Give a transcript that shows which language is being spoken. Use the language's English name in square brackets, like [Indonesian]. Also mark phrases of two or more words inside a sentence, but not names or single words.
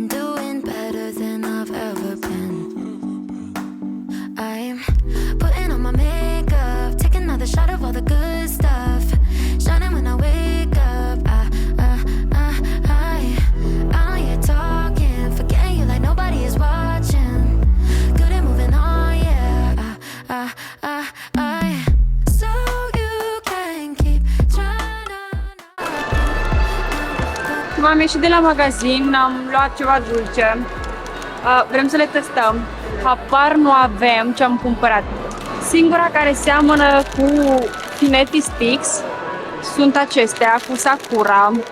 [English] Doing better than I've ever been. I'm putting on my makeup, taking another shot of all the good stuff, shining when I wake up. I ain't talking, forgetting you like nobody is watching. Good at moving on, yeah. So you can keep trying to. [Romanian] M-am ieșit de la magazin, am luat ceva dulce. Vrem să le testăm. Habar nu avem ce am cumpărat. Singura care seamănă cu Finetti Sticks sunt acestea cu Sakura.